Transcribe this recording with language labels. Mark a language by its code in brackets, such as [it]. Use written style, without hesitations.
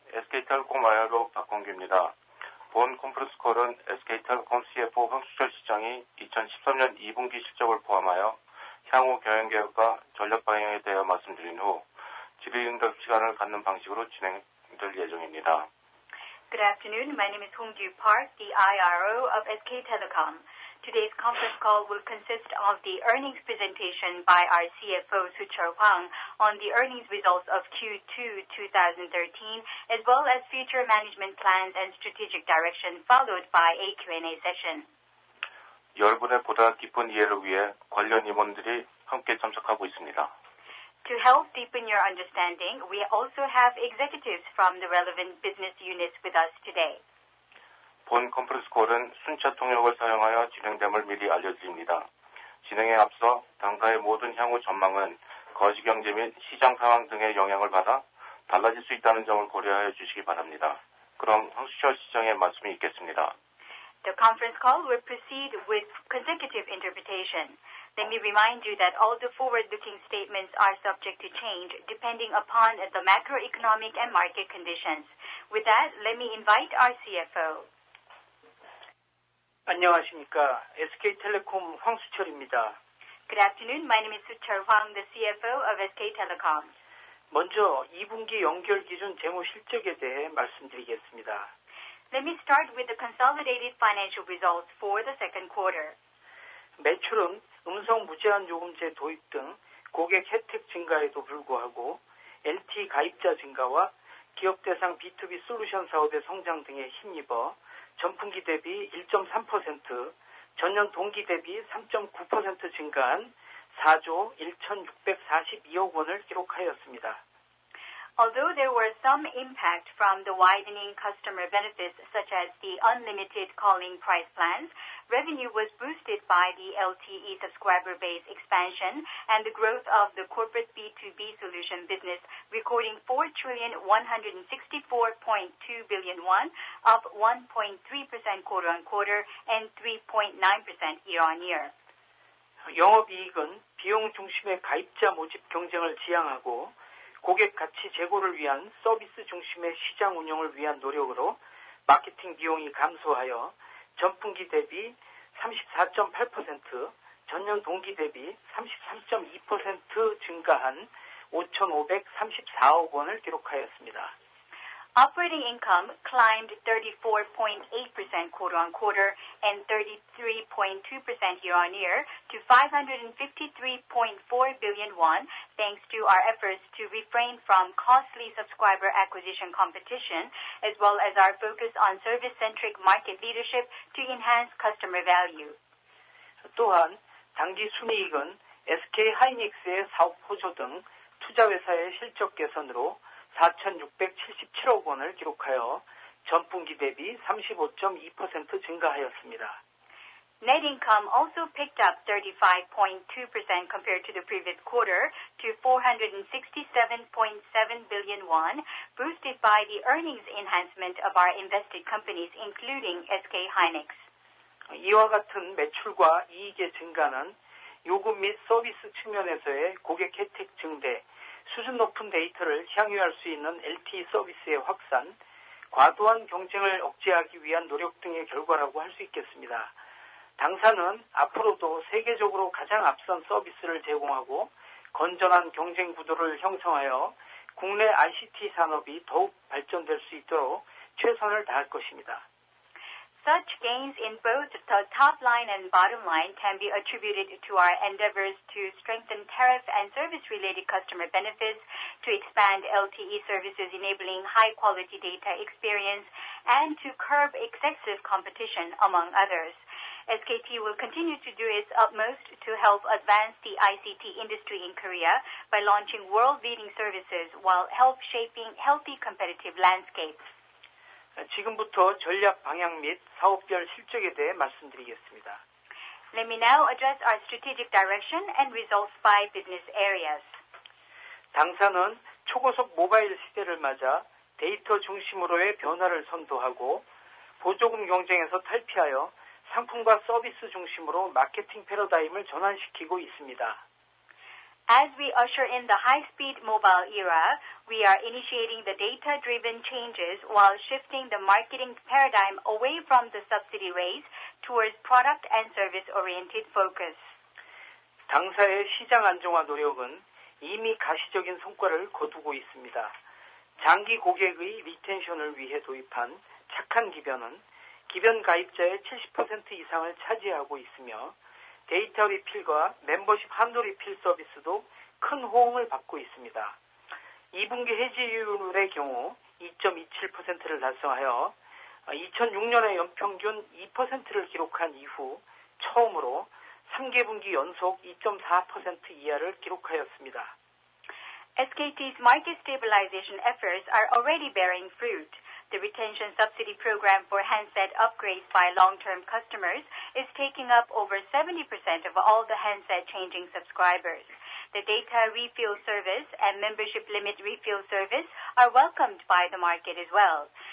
[ko] SK텔레콤 IRO 박광규입니다. 본 컨퍼런스 콜은 SK텔레콤 CFO 황수철 시장이 2013년 2분기 실적을 포함하여 향후 경영계획과 전략 방향에 대해 말씀드린 후 질의응답 시간을 갖는 방식으로 진행될 예정입니다. [en] Good afternoon. My name is Hong-Gyu Park, the IRO of SK Telecom. Today's conference call will consist of the earnings presentation by our CFO, Soo-Cheol Hwang, on the earnings results of Q2 2013, as well as future management plans and strategic direction, followed by a Q&A session. [ko] 여러분의 보다 깊은 이해를 위해 관련 임원들이 함께 참석하고 있습니다. [en] To help deepen your understanding, we also have executives from the relevant business units with us today. [ko] 본 컨퍼런스 콜은 순차 통역을 사용하여 진행됨을 미리 알려드립니다. 진행에 앞서 당사의 모든 향후 전망은 거시경제 및 시장 상황 등의 영향을 받아 달라질 수 있다는 점을 고려하여 주시기 바랍니다. 그럼 황수철 시장의 말씀이 있겠습니다. [en] The conference call will proceed with consecutive interpretation. Let me remind you that all the forward-looking statements are subject to change depending upon the macroeconomic and market conditions. With that, let me invite our CFO. [ko] 안녕하십니까. SK텔레콤 황수철입니다. [en] Good afternoon. My name is Soo-Cheol Hwang, the CFO of SK Telecom. [ko] 먼저 2분기 연결 기준 재무 실적에 대해 말씀드리겠습니다. [en] Let me start with the consolidated financial results for the second quarter. [ko] 매출은 음성 무제한 요금제 도입 등 고객 혜택 증가에도 불구하고 LTE 가입자 증가와 기업 대상 B2B 솔루션 사업의 성장 등에 힘입어 전분기 대비 1.3%, 전년 동기 대비 3.9% 증가한 4조 1,642억 원을 기록하였습니다. [en] Although there were some impact from the widening customer benefits such as the unlimited calling price plans, revenue was boosted by the LTE subscriber base expansion and the growth of the corporate B2B solution business, recording 4,164.2 billion won, up 1.3% quarter-on-quarter and 3.9% year-on-year. [ko] 영업이익은 비용 중심의 가입자 모집 경쟁을 지향하고 고객 가치 제고를 위한 서비스 중심의 시장 운영을 위한 노력으로 마케팅 비용이 감소하여 전분기 대비 34.8%, 전년 동기 대비 33.2% 증가한 5,534억 원을 기록하였습니다. [en] Operating income climbed 34.8% quarter-on-quarter and 33.2% year-on-year to 553.4 billion won, thanks to our efforts to refrain from costly subscriber acquisition competition, as well as our focus on service-centric market leadership to enhance customer value. [ko] 또한 당기 순이익은 SK 하이닉스의 사업 호조 등 투자회사의 실적 개선으로 4,677억 원을 기록하여 전분기 대비 35.2% 증가하였습니다. [en] Net income also picked up 35.2% compared to the previous quarter to 467.7 billion won, boosted by the earnings enhancement of our invested companies, including SK hynix. [ko] 이와 같은 매출과 이익의 증가는 요금 및 서비스 측면에서의 고객 혜택 증대, 수준 높은 데이터를 향유할 수 있는 LTE 서비스의 확산, 과도한 경쟁을 억제하기 위한 노력 등의 결과라고 할 수 있겠습니다. 당사는 앞으로도 세계적으로 가장 앞선 서비스를 제공하고 건전한 경쟁 구도를 형성하여 국내 ICT 산업이 더욱 발전될 수 있도록 최선을 다할 것입니다. [en] Such gains in both the top line and bottom line can be attributed to our endeavors to strengthen tariff and service-related customer benefits, to expand LTE services enabling high-quality data experience, and to curb excessive competition, among others. SKT will continue to do its utmost to help advance the ICT industry in Korea by launching world-leading services while help shaping healthy competitive landscapes. [ko] 지금부터 전략 방향 및 사업별 실적에 대해 말씀드리겠습니다. [en] Let me now address our strategic direction and results by business areas. [ko] 당사는 초고속 모바일 시대를 맞아 데이터 중심으로의 변화를 선도하고 보조금 경쟁에서 탈피하여 상품과 서비스 중심으로 마케팅 패러다임을 전환시키고 있습니다. [en] As we usher in the high-speed mobile era, we are initiating the data-driven changes while shifting the marketing paradigm away from the subsidy race towards product and service-oriented focus. [ko] 당사의 시장 안정화 노력은 이미 가시적인 성과를 거두고 있습니다. 장기 고객의 리텐션을 위해 도입한 착한 기변은 기변 가입자의 70% 이상을 차지하고 있으며 데이터 리필과 멤버십 한도 리필 서비스도 큰 호응을 받고 있습니다. 2분기 해지율의 경우 2.27%를 달성하여 2006년의 연평균 2%를 기록한 이후 처음으로 3개분기 연속 2.4% 이하를 기록하였습니다. [en] SKT's market stabilization efforts are already bearing fruit. The retention subsidy program for handset upgrades by long-term customers is taking up over 70% of all the handset changing subscribers. The data refill service and membership limit refill service are welcomed by the market as well.